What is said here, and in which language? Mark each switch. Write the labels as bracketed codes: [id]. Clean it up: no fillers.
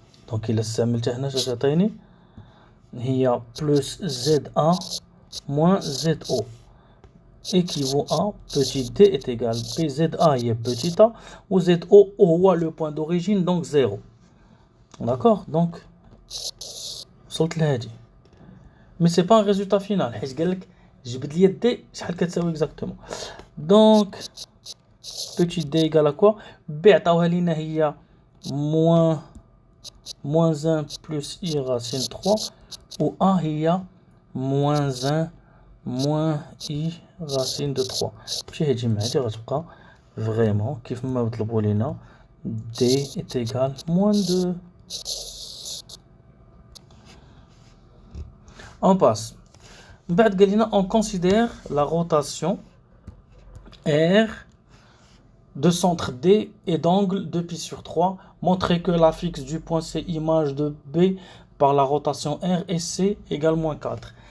[fr] Donc il [ar] استعملت هنا اش تعطيني؟ هي [fr] plus ZA moins ZO équivaut à petit d est égal PZA est petit a, ou ZO [ar] هو [fr] le point d'origine donc 0. D'accord? Donc [ar] وصلت لهادي. [fr] Mais c'est pas un résultat final [ar] حيت قال لك جبد لي d شحال كتساوي [fr] exactement. Donc petit d égale à quoi? B [ar] عطاوها لينا هي [fr] moins 1 plus i racine 3, ou A هي moins 1 moins i racine de 3. [ar] ماشي هادي مع هادي غتبقى [fr] vraiment [ar] كيف ما طلبوا لينا [fr] d est égal moins 2. On passe. [ar] بعد قال لنا [fr] on considère la rotation R de centre D et d'angle 2π/3. Montrer que l'affixe du point C image de B par la rotation R et C égale moins 4.